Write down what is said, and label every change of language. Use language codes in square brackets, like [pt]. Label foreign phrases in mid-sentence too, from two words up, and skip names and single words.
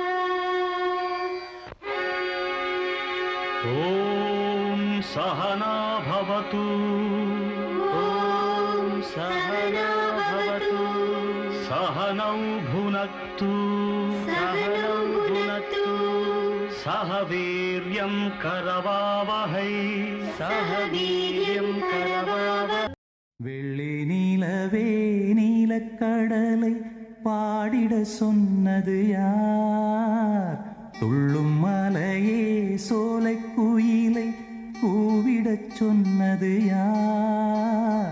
[sa] ॐ सहना भवतु ॐ सहना भवतु सहनौ भुनक्तु सहनौ भुनक्तु वीर्यं करवावहै सह वीर्यं करवावहै. [ta] வெள்ளி நீலவே நீலக்கடலை பாடிட சொன்னது யார்? துள்ளும் மலையே சோலை குயிலை கூவிடச் சொன்னது யார்?